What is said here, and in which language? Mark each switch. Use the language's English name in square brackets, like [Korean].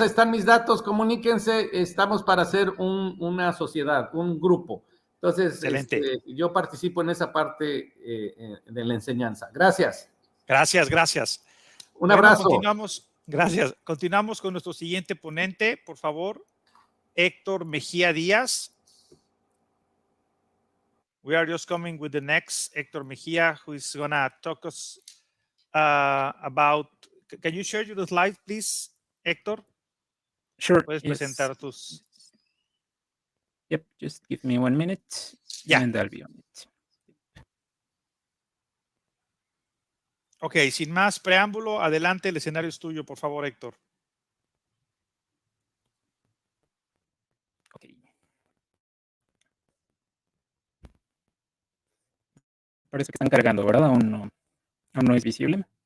[Spanish] Están mis datos, comuníquense. Estamos para hacer una sociedad, un grupo. Entonces, yo participo en esa parte de la enseñanza. Gracias. Gracias. Un abrazo. Continuamos con nuestro siguiente ponente, por favor, Héctor Mejía Díaz. [English] We are just coming with the next Héctor Mejía, who is going to talk us about. Can you share your slide, please, Héctor? Sure. [Spanish] Puedes presentar tus. [English] Yep, just give me 1 minute and I'll be on it. [Spanish] Ok, sin más preámbulo, adelante, el escenario es tuyo, por favor, Héctor. Ok. Parece que están cargando, ¿verdad? Aún no es visible.